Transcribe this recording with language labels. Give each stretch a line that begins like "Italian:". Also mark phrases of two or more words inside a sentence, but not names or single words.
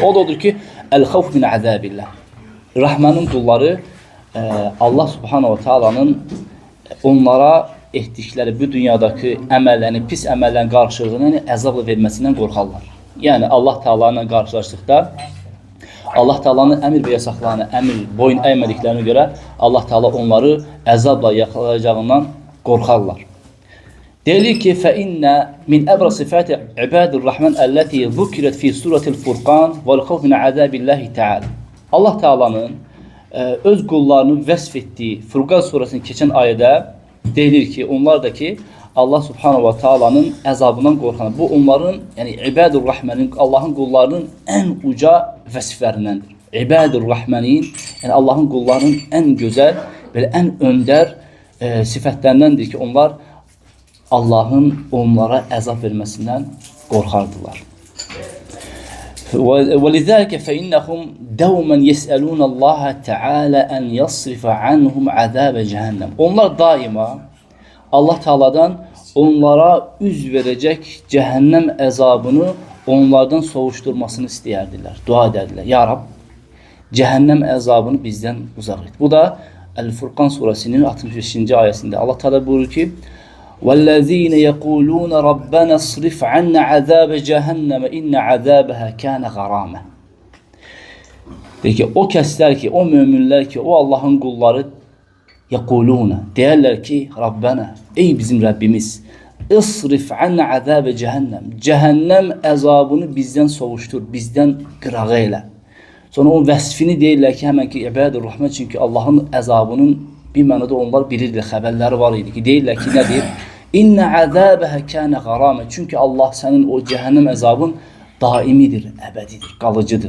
Azerbaijani: O da odur ki,
Arabic: الخوف من عذاب الله.
Azerbaijani: Rahmanın qulları Allah subhanahu teala'nın onlara etdikləri bu dünyadakı əməllərini, pis əməllərin qarşılığını əzabla verməsindən qorxarlar. Yəni Allah Teala ilə qarşılaşdıqda Allah Teala'nın əmr və yasaqlarına, boyun əymədiklərinə görə Allah Teala onları əzabla yaxalayacağından qorxarlar. Deyilir ki,
Arabic: فَإِنَّ مِنْ أَبْرَ صِفَاتِ عِبَادِ الرَّحْمَنِ الَّتِي ذُكِرَتْ فِي سُورَةِ الْفُرْقَانِ وَالْخَوْفِ مِنْ عَذَابِ اللّٰهِ تَعَالَى.
Azerbaijani: Allah Teala'nın öz qullarını vəsf etdiyi Furqan surasının keçən ayədə deyilir ki, onlar da ki Allah subhanahu wa ta'ala'nın əzabından qorxan. Bu onların, yəni İbadirrahmanın, Allahın qullarının ən uca vəsiflərindəndir. İbadirrahmanin, yəni Allahın qullarının ən gözəl, belə ən öndər sifətlərindəndir ki, onlar Allahın onlara əzab verməsindən qorxardılar.
Arabic: وَلِذَلِكَ فَإِنَّهُمْ دَوْمًا يَسْأَلُونَ اللّٰهَ تَعَالَى أَنْ يَصْرِفَ عَنْهُمْ عَذَابَ جَهَنَّمْ.
Azerbaijani: Onlar daima Allah Teala'dan onlara üz verecek cehennem əzabını onlardan soğuşturmasını istəyərdilər, dua edərdilər. Ya Rab, cehennem əzabını bizden uzaq et. Bu da El-Furqan surasının 65. ayəsində Allah Teala buyurur ki,
Arabic: وَالَّذ۪ينَ يَقُولُونَ رَبَّنَا اصْرِفْ عَنَّا عَذَابَ جَهَنَّمَ اِنَّ عَذَابَهَا كَانَ غَرَامًا.
Azerbaijani: Deyir ki, o kəslər ki, o müminlər ki, o Allah'ın qulları yekuluna, deyərlər ki, Rabbana, ey bizim Rabbimiz,
Arabic: اصرف عنا عذاب جهنم,
Azerbaijani: cehennem əzabını bizden soğuştur, bizden qırağı elə. Sonra onun vəsfini deyirlər ki, həmən ki, İbadirrahman, çünki Allah'ın əzabının bir mənada onlar bilirlər, xəbərləri var idi ki, deyirlər ki, nədir?
Arabic: إن عذابها كان غراما,
Azerbaijani: çünki Allah sənin o cehennem əzabın daimidir, əbədidir, qalıcıdır.